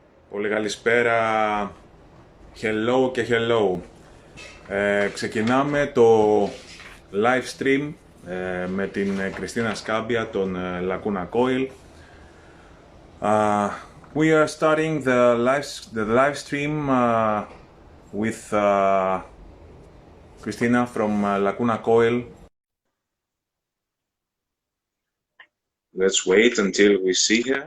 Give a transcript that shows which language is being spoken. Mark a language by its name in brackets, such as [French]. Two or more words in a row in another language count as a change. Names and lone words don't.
[Greek] Πολύ καλησπέρα, hello και hello. Ξεκινάμε το live stream με την Cristina Scabbia, τον LACUNA COIL. [English] We are starting the live stream with Cristina from LACUNA COIL. Let's wait until we see her.